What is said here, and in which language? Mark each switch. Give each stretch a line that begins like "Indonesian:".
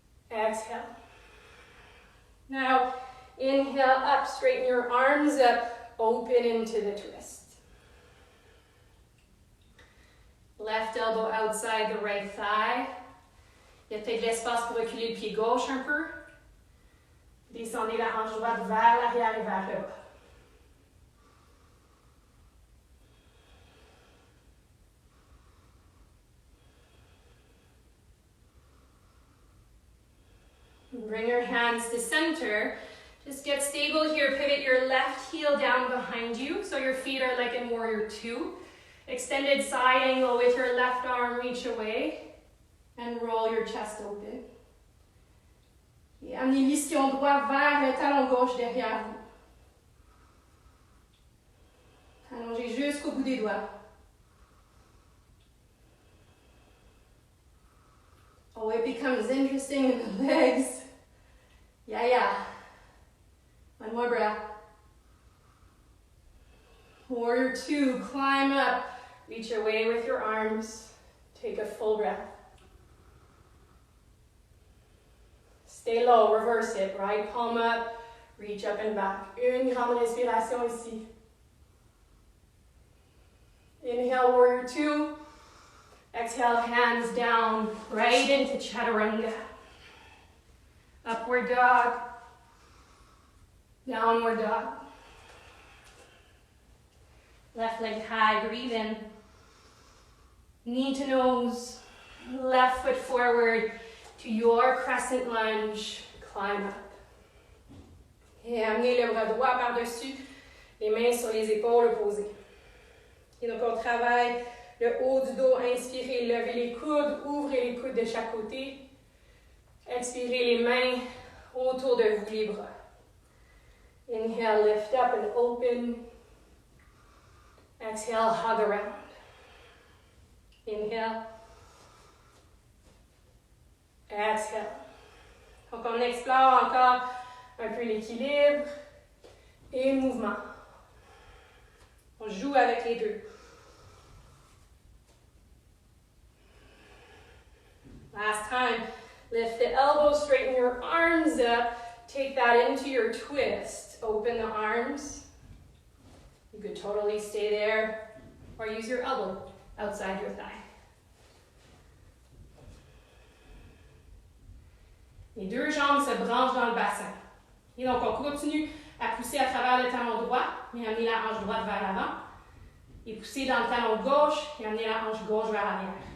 English: Exhale. Now, inhale up, straighten your arms up, open into the twist. Left elbow outside the right thigh.
French: Il y a peut-être de l'espace pour reculer le pied gauche un peu. Descendez la hanche droite vers l'arrière et vers le bas.
English: Bring your hands to center. Just get stable here. Pivot your left heel down behind you so your feet are like in warrior two. Extended side angle with your left arm, reach away and roll your chest open.
French: Et amenez l'ischion droit vers le talon gauche derrière vous. Allongez jusqu'au bout des doigts.
English: Oh, it becomes interesting in the legs. Yeah. One more breath. Warrior two, climb up. Reach away with your arms. Take a full breath. Stay low, reverse it. Right palm up, reach up and back.
French: Une grande respiration ici.
English: Inhale, warrior two. Exhale, hands down, right into chaturanga. Upward dog. Downward dog. Left leg high, breathe in. Knee to nose. Left foot forward to your crescent lunge. Climb up.
French: Et amenez le bras droit par-dessus, les mains sur les épaules posées. Et donc on travaille le haut du dos, inspirez, levez les coudes, ouvrez les coudes de chaque côté. Expirez les mains autour de vous, les bras.
English: Inhale, lift up and open. Exhale, hug around. Inhale. Exhale.
French: Donc on explore encore un peu l'équilibre et mouvement. On joue avec les deux.
English: Last time, lift the elbows, straighten your arms up, take that into your twist. Open the arms. You could totally stay there or use your elbow outside your thigh.
French: Les deux jambes se branchent dans le bassin. Et donc, on continue à pousser à travers le talon droit et amener la hanche droite vers l'avant. Et pousser dans le talon gauche et amener la hanche gauche vers l'arrière.